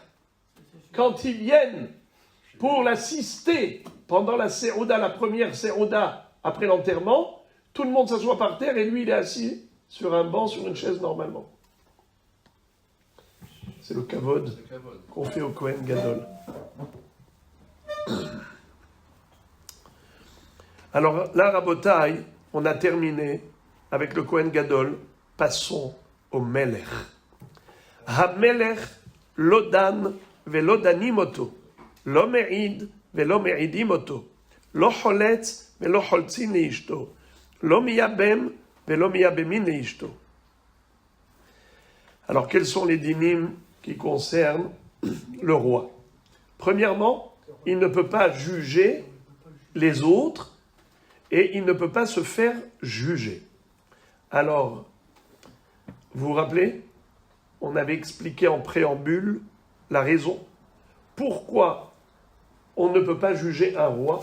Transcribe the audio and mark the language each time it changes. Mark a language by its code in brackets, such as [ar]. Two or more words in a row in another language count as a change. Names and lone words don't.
[fr] Quand ils viennent pour l'assister pendant la Seuda, la première Seuda après l'enterrement, tout le monde s'assoit par terre et lui, il est assis sur un banc, sur une chaise normalement. C'est le kavod qu'on fait au [he] כהן גדול. [fr] Alors là, Rabotai, on a terminé avec le [he] כהן גדול. [fr] Passons au Melech. [he] המלך לא דן ולא דנים אותו, לא מעיד ולא מעידים אותו, לא חולץ ולא חולצין לאשתו, לא מייבם ולא מייבמין לאשתו. [fr] Alors, quels sont les dynimes qui concernent le roi? Premièrement, il ne peut pas juger les autres et il ne peut pas se faire juger. Alors, vous vous rappelez, on avait expliqué en préambule la raison pourquoi on ne peut pas juger un roi.